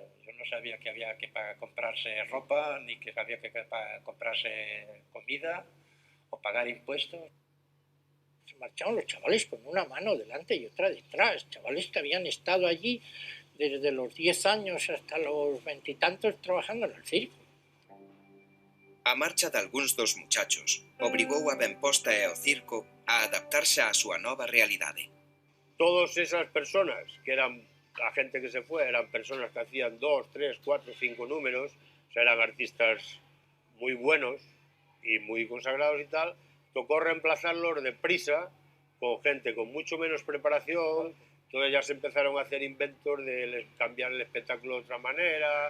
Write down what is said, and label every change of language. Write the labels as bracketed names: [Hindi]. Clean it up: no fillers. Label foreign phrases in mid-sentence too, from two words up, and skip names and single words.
[Spanish] Yo no sabía que había que comprarse ropa, ni que había que comprarse comida o pagar impuestos. Se marchaban los chavales con una mano delante y otra detrás, chavales que habían estado allí desde los 10 años hasta los 20 y tantos trabajando en el circo. [Galician] A marcha de algúns dos muchachos obrigou a Benposta e o circo a adaptarse á súa nova realidade. [Spanish] Todas esas personas, que eran la gente que se fue, eran personas que hacían 2, 3, 4, 5 números, o sea, eran artistas muy buenos y muy consagrados y tal, tocó reemplazarlos deprisa con gente con mucho menos preparación. Entonces ya se empezaron a hacer inventos de cambiar el espectáculo de otra manera.